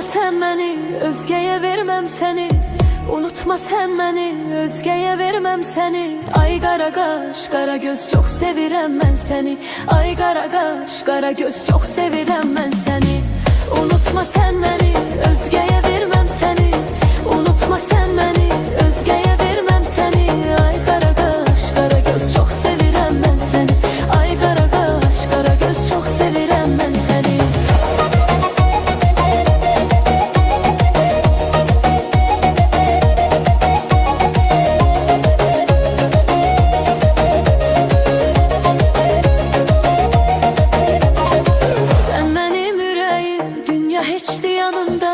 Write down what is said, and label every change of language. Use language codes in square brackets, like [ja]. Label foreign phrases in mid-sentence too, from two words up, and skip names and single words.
[tr] sen beni, özgeye vermem seni. Unutma sen beni, özgeye vermem seni. [az] Ay qara qaş, qara göz, çok sevirəm mən səni. Ay qara qaş, qara göz, çok sevirəm mən səni. [tr] Unutma sen beni, özgeye vermem seni. Unutma sen beni, özgeye vermem seni. [az] Ay qara qaş, qara göz, çok sevirəm mən səni. Ay qara qaş, qara göz, çok sevirəm mən səni. [tr] Sen benim yüreğim, dünya hiçdi yanımda.